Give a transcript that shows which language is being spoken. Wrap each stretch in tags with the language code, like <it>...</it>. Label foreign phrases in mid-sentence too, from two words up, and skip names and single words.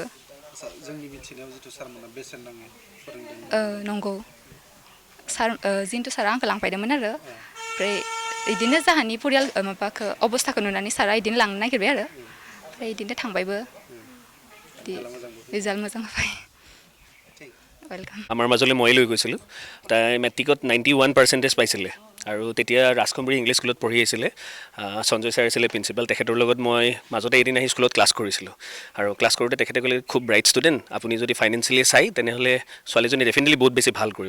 <brx>जोंनि मिथिनायाव जिथु सारमोना बेसेन नाङै फोरोंदों। नंगौ, सार जिन्टु सारा आंखौ लांफायदोंमोन आरो ओमफ्राय बिदिनो जाहानि परियाल माबाखौ अबस्थाखौ नुनानै सारा बिदिनो लांनो नागिरबाय आरो ओमफ्राय बिदिनो थांबायबो। रिजाल्ट मोजां होबाय।</brx> <as>আমাৰ মাজলৈ মই লৈ গৈছিলোঁ। তাই মেট্ৰিকত 91% পাইছিলে আৰু তেতিয়া ৰাজখম্বৰী ইংলিছ স্কুলত পঢ়ি আছিলে। সঞ্জয় ছাৰ আছিলে প্ৰিন্সিপাল, তেখেতৰ লগত মই মাজতে এদিন আহি স্কুলত ক্লাছ কৰিছিলোঁ। আৰু ক্লাছ কৰোঁতে তেখেতে ক'লে খুব</as> <en>bright student,</en> <as>আপুনি যদি ফাইনেন্সিয়েলি চাই তেনেহ'লে ছোৱালীজনী ডেফিনেটলি বহুত বেছি ভাল কৰিব।</as>